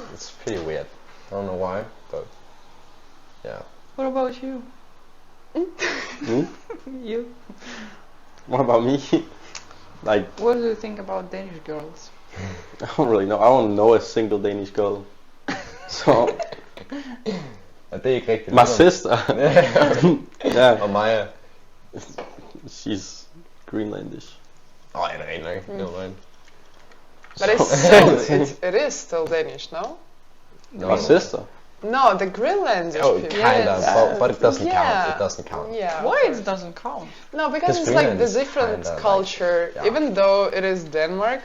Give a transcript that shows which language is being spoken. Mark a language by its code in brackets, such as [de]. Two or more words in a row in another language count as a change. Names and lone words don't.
[en] It's pretty weird. I don't know why, but yeah. What about you? Hmm? You? What about me? Like, What do you think about Danish girls? I don't really know. I don't know a single Danish girl. So, [da] Er det ikke rigtigt? [en] my sister. Yeah, [da] Og Maja. [en] she's Greenlandish. [da] Åh, ja, det er rent nok. [en] No mind. But it's still, it is still Danish, no? No, My sister. No, the Greenlandish Oh, people. kind of, Yes. but it doesn't Yeah. count. It doesn't count. Yeah. Why of it course. doesn't count? No, because Because it's like Greenland the is different kinda like- culture. yeah. Even though it is Denmark.